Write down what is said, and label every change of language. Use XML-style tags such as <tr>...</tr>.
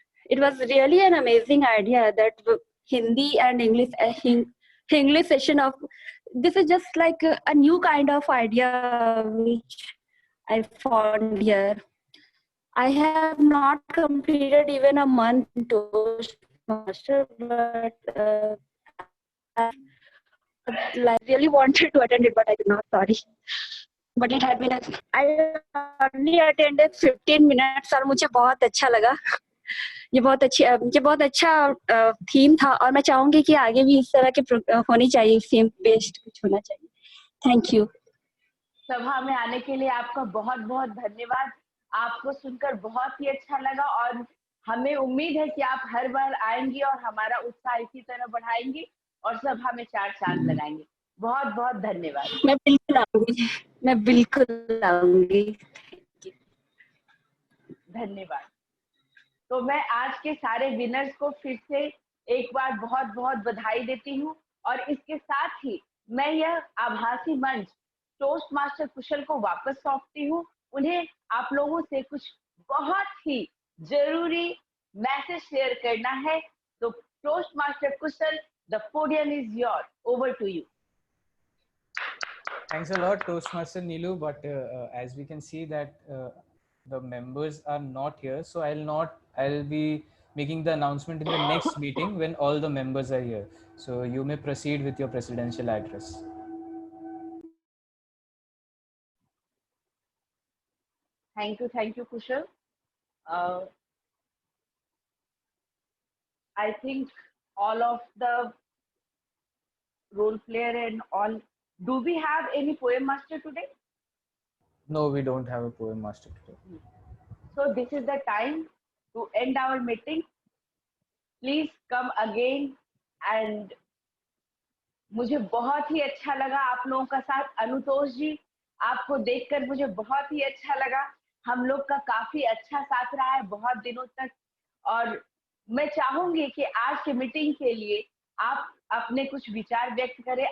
<en>It was really an amazing idea that Hindi and English session of this is just like a new kind of idea which I found here. I have not completed even a month in Toastmaster, but I really wanted to attend it, but I could not. Sorry, but it had been. I only attended 15 minutes</en> <hi>और मुझे बहुत अच्छा लगा. ये बहुत अच्छा theme था और मैं चाहूंगी कि आगे भी इस तरह के होनी चाहिए, थीम बेस्ड कुछ होना चाहिए.</hi> <en>Thank you.</en> <hi>सभा में आने के लिए आपका बहुत बहुत धन्यवाद। आपको सुनकर बहुत ही अच्छा लगा और हमें उम्मीद है कि आप हर बार आएंगी और हमारा उत्साह इसी तरह बढ़ाएंगी और सभा में 4 चांद लगाएंगे। बहुत बहुत धन्यवाद। मैं बिल्कुल आऊंगी, मैं बिल्कुल आऊंगी। धन्यवाद। तो मैं आज के सारे विनर्स को फिर से एक बार बहुत बहुत बधाई देती हूँ और इसके साथ ही मैं यह आभासी मंच टोस्ट मास्टर कुशल को वापस सौंपती हूँ। उन्हें आप लोगों से कुछ बहुत ही जरूरी मैसेज शेयर करना है। तो toast master Kusal,</hi> <en>the podium is yours. Over to you. Thanks a lot, Toastmaster Neelu. But as we can see that the members are not here, so I'll be making the announcement in the next meeting when all the members are here. So you may proceed with your presidential address. Thank you, Kushal. I think all of the role player and all. Do we have any poem master today? No, we don't have a poem master today. So this is the time to end our meeting. Please come again and</en> <hi>मुझे बहुत ही अच्छा लगा आप लोगों का साथ। अनुतोष जी, आपको देखकर मुझे बहुत ही अच्छा लगा। हम लोग का काफी अच्छा साथ रहा है बहुत दिनों तक और मैं चाहूंगी कि आज के मीटिंग के लिए आप अपने कुछ विचार व्यक्त करें।</hi>